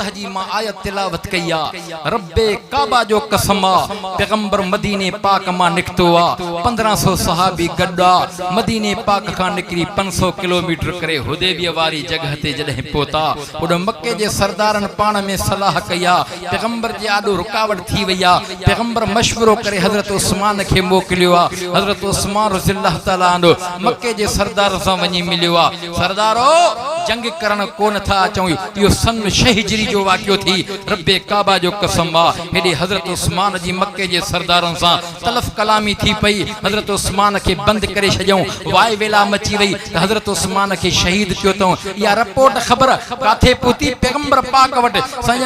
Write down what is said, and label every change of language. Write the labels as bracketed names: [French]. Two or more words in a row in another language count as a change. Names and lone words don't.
[Sindhi] जी मां आयत तिलावत कई आहे रब्बे काबा जो कसम आहे पैगंबर मदीने पाक मां निकतो आहे 1500 सहाबी गड्डा मदीने पाक खां निकरी 500 किलोमीटर करे हुदैबिया वारी जगह ते जॾहिं पहुता ओॾो मक्के जे सरदारन पाण में सलाह कई आहे पैगंबर जे आॾो रुकावट थी वई आहे पैगंबर मशवरो करे हज़रत उस्मान खे मोकिलियो आहे हज़रत उस्मान [Arabic] رضي الله تعالى عنه [Sindhi] मक्के जे सरदार सां वञी मिलियो आहे सरदारो जंग करण कोन था अचूं यो सन 6 हिजरी जो वाक़ियो थी रब्बे काबा जो कसम आहे हेॾे हज़रत उस्मान जी मक्के जे सरदारनि सां तलफ़ कलामी थी पई हज़रत उस्मान खे बंदि करे छॾियऊं वाय वेला मची वई त हज़रत उस्मान खे शहीद कयो अथऊं इहा रिपोर्ट ख़बर काथे पहुती पैगंबर पाक वटि संजन